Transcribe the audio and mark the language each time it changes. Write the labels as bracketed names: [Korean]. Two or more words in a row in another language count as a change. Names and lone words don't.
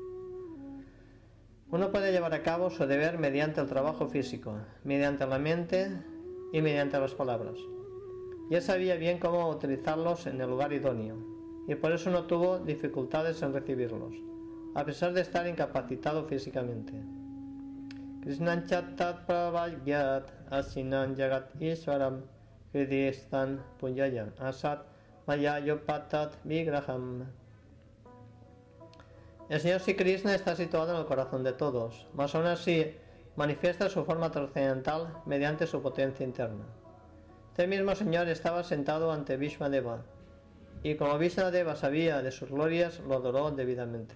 [Spanish] Uno puede llevar a cabo su deber mediante el trabajo físico, mediante la mente y mediante las palabras. Y él sabía bien cómo utilizarlos en el lugar idóneo, y por eso no tuvo dificultades en recibirlos, a pesar de estar incapacitado físicamente. [Sanskrit] Krishnan chattat pravagyat asinan jagat iswaram hridistan punjayam asat mayayopatat vigraham. [Spanish] El Señor Sri Krishna está situado en el corazón de todos, mas aún así manifiesta su forma trascendental mediante su potencia interna. Este mismo Señor estaba sentado ante Vishwadeva, y como Vishwadeva sabía de sus glorias, lo adoró debidamente.